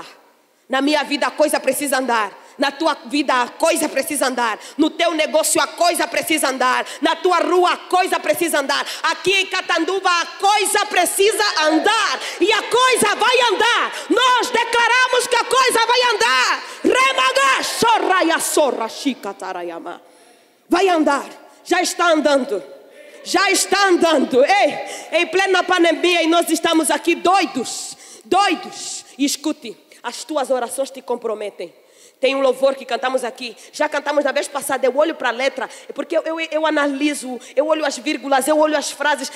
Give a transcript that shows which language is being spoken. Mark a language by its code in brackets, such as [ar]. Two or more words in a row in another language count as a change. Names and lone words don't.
[pt] Na minha vida a coisa precisa andar. Na tua vida a coisa precisa andar. No teu negócio a coisa precisa andar. Na tua rua a coisa precisa andar. Aqui em Catanduva a coisa precisa andar. E a coisa vai andar. Nós declaramos que a coisa vai andar. Remaga, sorraia, sorra, chicatarayama. Vai andar. Já está andando. Já está andando. Ei, em plena pandemia e nós estamos aqui doidos. Doidos. E escute, as tuas orações te comprometem. Tem um louvor que cantamos aqui. Já cantamos na vez passada. Eu olho para a letra, porque eu analiso, eu olho as vírgulas, eu olho as frases.